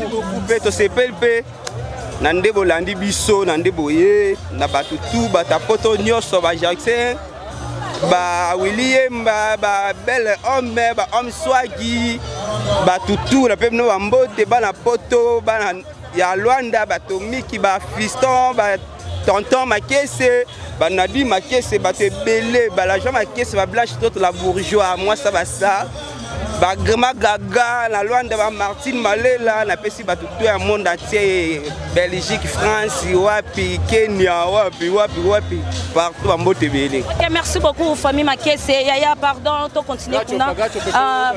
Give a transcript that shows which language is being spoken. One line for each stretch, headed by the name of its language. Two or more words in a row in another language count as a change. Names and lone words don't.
French: merci beaucoup
Lingala: pe, tosepeli pe. Na nde bolandi biso, na nde boye, na bato tu, bato poto nyonso, ba Jackson, ba Willy Yemba, ba Bel Homme, ba Homme Swagi, bato tu, na pe bino ba Mbote, bana poto, bana ya Luanda, bato Miki, ba Fiston, ba Tonton Makese, ba Nadi Makese, bato ebele, ba la Jean Makese, ba Blanche,
French: toute la bourgeois, moi ça va ça.
Lingala: Ba Grima Gaga, na Luanda, ba Martine Malela, na pesi bato tu ya
French: monde entier,
Lingala: Belgique, France, wapi, Kenya, wapi, wapi, wapi, partout, ba Mbote ebele.
French: Ok, merci beaucoup,
Lingala: famille Makese. Yaya, pardon, to continue Gacho, kuna. Gacho, Gacho, Euh, Gacho.